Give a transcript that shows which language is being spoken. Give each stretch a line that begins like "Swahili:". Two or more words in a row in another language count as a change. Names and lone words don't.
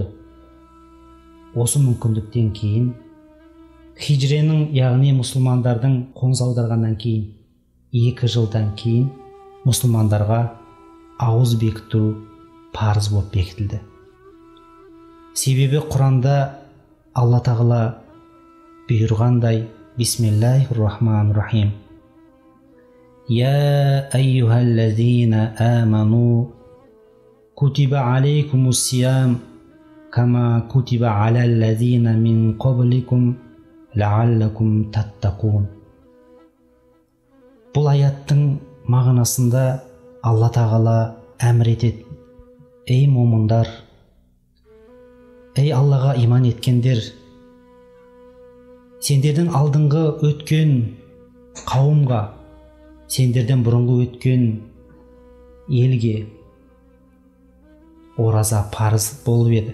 Kazakh: Осы мүмкіндіктен кейін хижренің, яғни мұсылмандардың қоныс аударғаннан кейін 2 жылдан кейін мұсылмандарға ауыз бекіту парыз болып бекітілді. Себебі Құранда Алла тағала бұйырғандай:
Arabic: بسم الله الرحمن الرحيم. يا أيها الذين آمنوا كتب عليكم الصيام كما كتب على الذين من قبلكم لعلكم تتقون.
Kazakh: Бұл аяттың мағынасында Алла тағала әмір етеді: ей момындар, ей Аллаға иман еткендер, сендердің алдыңғы өткен қауымға, сендерден бұрынғы өткен елге ораза парыз болып еді.